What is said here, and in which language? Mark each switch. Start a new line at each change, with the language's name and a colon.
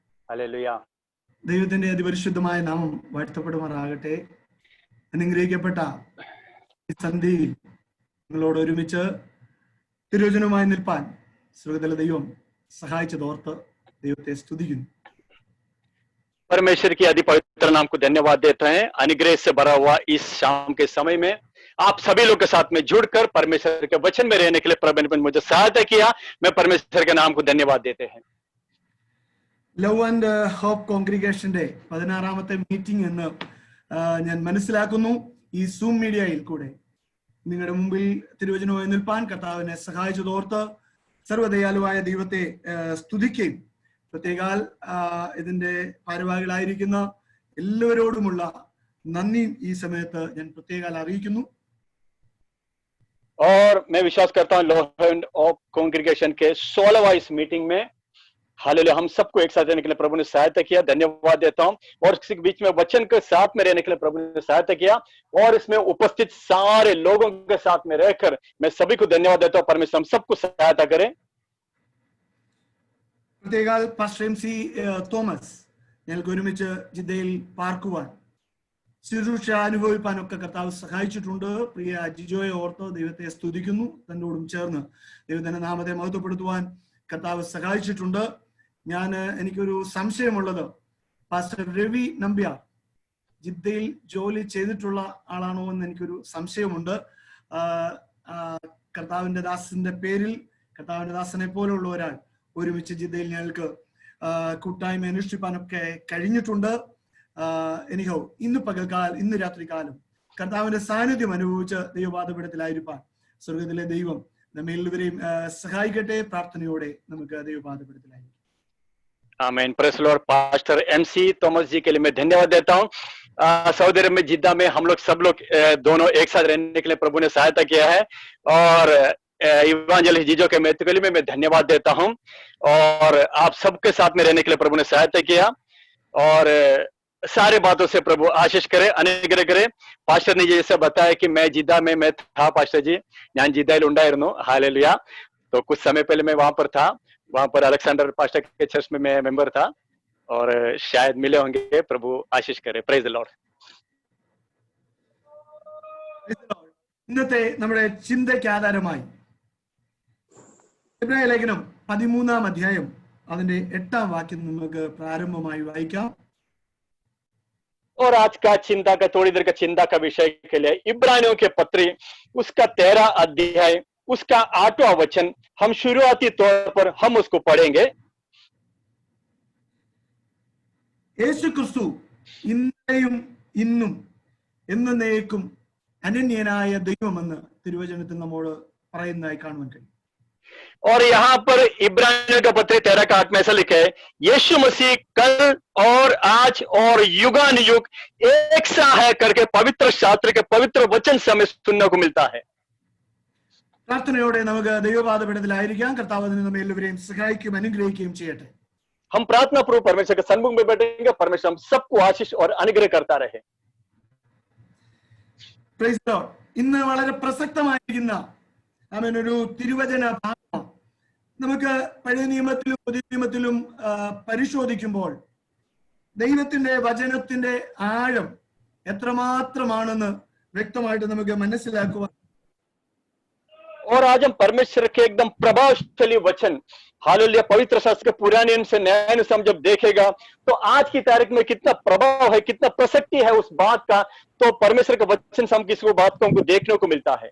Malayalam: Hallelujah. ദൈവത്തിന്റെ അതിപരിശുദ്ധമായ നാമം വാഴ്ത്തപ്പെടുമാറാകട്ടെ. അനുഗ്രഹിക്കപ്പെട്ട ഈ സന്ധ്യയിൽ നിങ്ങളോട് ഒരുമിച്ച് തിരുവചനവുമായി നിൽപ്പാൻ സ്വർഗ്ഗത്തിലെ ദൈവം സഹായിച്ചതോർത്ത് ദൈവത്തെ സ്തുതിക്കുന്നു.
Hindi: परमेश्वर की अति पवित्र नाम को धन्यवाद देते हैं। अनुग्रह से भरा हुआ इस शाम के समय में आप सभी लोग के साथ में जुड़कर परमेश्वर के वचन में रहने के लिए प्रभु ने मुझे सहायता किया। मैं परमेश्वर के नाम को धन्यवाद देते हैं।
Malayalam: ലവ് ആൻഡ് ഹോപ്പ് കോൺഗ്രിഗേഷന്റെ 16ാമത്തെ മീറ്റിംഗ് എന്ന് ഞാൻ മനസ്സിലാക്കുന്നു. ഈ സൂം മീഡിയയിൽ കൂടെ നിങ്ങളുടെ മുമ്പിൽ തിരുവചനവുമായി നിൽപ്പാൻ കർത്താവിനെ സഹായിച്ചതോർത്ത് സർവ്വദയാലുവായ ദൈവത്തെ സ്തുതിക്കുകയും പ്രത്യേകാൽ ഇതിന്റെ ഭാരവാഹികളായിരിക്കുന്ന എല്ലാവരോടുമുള്ള നന്ദി ഈ സമയത്ത് ഞാൻ പ്രത്യേകാൽ അറിയിക്കുന്നു.
Hindi: और मैं विश्वास करता हूं लव एंड हॉप कांग्रेगेशन के 16वां इस मीटिंग में हालेलुया हम सबको एक साथ रहने के लिए प्रभु ने सहायता किया। धन्यवाद देता हूं। और इसी बीच में वचन के साथ में रहने के लिए प्रभु ने सहायता किया और इसमें उपस्थित सारे लोगों के साथ में रहकर मैं सभी को धन्यवाद देता हूं। परमेश्वर हम सबको सहायता करें।
Malayalam: പ്രത്യേകാൽ പാസ്റ്റർ എം സി തോമസ് ഞങ്ങൾക്ക് ഒരുമിച്ച് ജിദ്ദയിൽ പാർക്കുവാൻ ശുശ്രൂഷ അനുഭവിപ്പാനൊക്കെ കർത്താവ് സഹായിച്ചിട്ടുണ്ട്. പ്രിയ ജിജോയെ ഓർത്ത് ദൈവത്തെ സ്തുതിക്കുന്നു. തന്നോടും ചേർന്ന് ദൈവത്തിന്റെ നാമത്തെ മഹത്വപ്പെടുത്തുവാൻ കർത്താവ് സഹായിച്ചിട്ടുണ്ട്. എനിക്കൊരു സംശയമുള്ളത്, പാസ്റ്റർ രവി നമ്പ്യാർ ജിദ്ദയിൽ ജോലി ചെയ്തിട്ടുള്ള ആളാണോ എന്ന് എനിക്കൊരു സംശയമുണ്ട്. കർത്താവിന്റെ ദാസന്റെ പേരിൽ കർത്താവിന്റെ ദാസനെ പോലുള്ള ഒരാൾ ഒരുമിച്ച് ജിദ്ദയിൽ ഞങ്ങൾക്ക് കൂട്ടായ്മ അനുഷ്ഠിപ്പാനൊക്കെ കഴിഞ്ഞിട്ടുണ്ട്. എനിഹോ ഇന്ന് രാത്രികാലം കർത്താവിന്റെ സാന്നിധ്യം അനുഭവിച്ച് ദൈവപാദപീഠത്തിലായിരിക്കാൻ സ്വർഗത്തിലെ ദൈവം നമ്മെ എല്ലാവരെയും സഹായിക്കട്ടെ. പ്രാർത്ഥനയോടെ നമുക്ക് ദൈവപാദപീഠത്തിലായിരിക്കും.
English: आमीन। Praise the Lord.
Hindi: Pastor MC Thomas जी के लिए मैं धन्यवाद देता हूं। सऊदी अरब में जिद्दा में हम लोग सब लोग दोनों एक साथ रहने के लिए प्रभु ने सहायता किया है और इवांजेलिस्ट जीजो के महत्व के लिए मैं धन्यवाद देता हूं और आप सबके साथ में रहने के लिए प्रभु ने सहायता किया और सारे बातों से प्रभु आशीष करे, अनुग्रह करे। पास्टर ने जैसे बताया कि मैं जिद्दा में मैं था पास्टर जी,
Malayalam: ഞാൻ ജിദ്ദയിൽ ഉണ്ടായിരുന്നു।
Hindi: हालेलुया। तो कुछ समय पहले मैं वहां पर था, वहां पर अलेक्जेंडर पास्टर के चर्च में मैं मेंबर था और शायद मिले होंगे। प्रभु आशीष करे।
English: Praise the lord.
Malayalam: ഇന്നത്തെ നമ്മുടെ ചിന്തയ്ക്ക് ആധാരമായി ഇബ്രായ ലേഖനം 13-ാം അധ്യായം അതിന്റെ 8-ാം വാക്യം നമുക്ക് പ്രാരംഭമായി വായിക്കാം.
Hindi: और आज का चिंता का थोड़ी देर का चिंता का विषय के लिए इब्रानियों के पत्री उसका 13 अध्याय उसका 8वां वचन हम शुरुआती तौर पर हम उसको पढ़ेंगे।
Malayalam: യേശു ക്രിസ്തു ഇന്നലെയും ഇന്നും എന്നേക്കും അനന്യനായ ദൈവമെന്ന് തിരുവചനത്തിൽ നമ്മോട് പറയുന്നതായി കാണുവാൻ കഴിയും.
Hindi: और यहाँ पर इब्रानियों का पत्र 13 का 8 में ऐसा लिखा है, यीशु मसीह कल और आज और युगान युग एक सा है करके पवित्र शास्त्र के पवित्र वचन से हमें सुनने को मिलता है।
Malayalam: പ്രാർത്ഥനയോടെ നമുക്ക് ദൈവപാദപീഠത്തിലായിരിക്കാം. കർത്താവ് നമ്മെ എല്ലാവരെയും സഹായിക്കുകയും അനുഗ്രഹിക്കുകയും ചെയ്യട്ടെ.
Hindi: हम प्रार्थना पूर्वक परमेश्वर के सन्मुख में बैठेंगे। परमेश्वर हम सबको आशीष और अनुग्रह करता रहे।
English: Praise the lord.
Malayalam: ഇന്ന് വളരെ പ്രസക്തമായിരിക്കുന്ന ഒരു തിരുവചന ഭാഗം നമുക്ക് പഴയ നിയമത്തിലും പുതിയ നിയമത്തിലും പരിശോധിക്കുമ്പോൾ ദൈവത്തിന്റെ വചനത്തിന്റെ ആഴം എത്രമാത്രമാണെന്ന് വ്യക്തമായിട്ട് നമുക്ക് മനസ്സിലാക്കുവാൻ.
Hindi: और आज हम परमेश्वर के एकदम प्रभावशाली वचन हालेलुया पवित्र शास्त्र के पुराने से नए से हम जब देखेगा तो आज की तारीख में कितना प्रभाव है, कितना प्रसक्ति है उस बात का, तो परमेश्वर के वचन से हम किसी बात को हमको देखने को मिलता है।